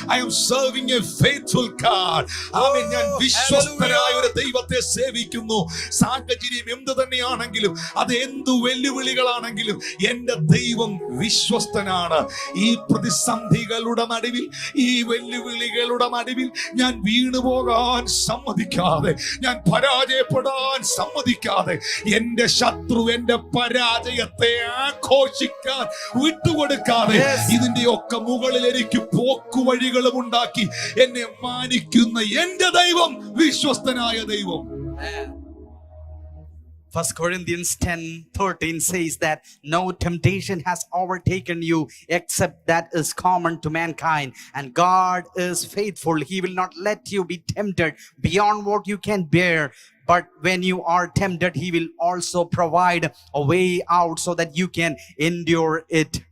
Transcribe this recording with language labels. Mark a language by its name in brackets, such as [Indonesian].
[English] I am serving a faithful God. [Malayalam] ആമേൻ. ഞാൻ വിശ്വസ്തനായ ഒരു ദൈവത്തെ സേവിക്കുന്നു. സാഹചര്യം എന്ത് തന്നെയാണെങ്കിലും, അത് എന്തു വെല്ലുവിളികളാണെങ്കിലും, എന്റെ ദൈവം വിശ്വസ്തനാണ്. ഈ പ്രതിസന്ധികളുടെ നടുവിൽ, ഈ വെല്ലുവിളികളുടെ നടുവിൽ ഞാൻ വീണുപോകാൻ സമ്മതിക്കാതെ, ഞാൻ പരാജയപ്പെടാൻ സമ്മതിക്കാതെ, എന്റെ ശത്രു എന്റെ പരാജയത്തെ ആഘോഷിക്കാൻ വിട്ടുകൊടുക്കാതെ, ഇതിന്റെ ഒക്കെ മുകളിൽ എനിക്ക് പോക്കുവഴികളും ഉണ്ടാക്കി എന്നെ മാനിക്കുന്ന എന്റെ ദൈവം വിശ്വസ്തനായ ദൈവം. [English] 1 Corinthians 10:13 says that no temptation has overtaken you except that is common to mankind, and God is faithful. He will not let you be tempted beyond what you can bear. But when you are tempted, He will also provide a way out so that you can endure it.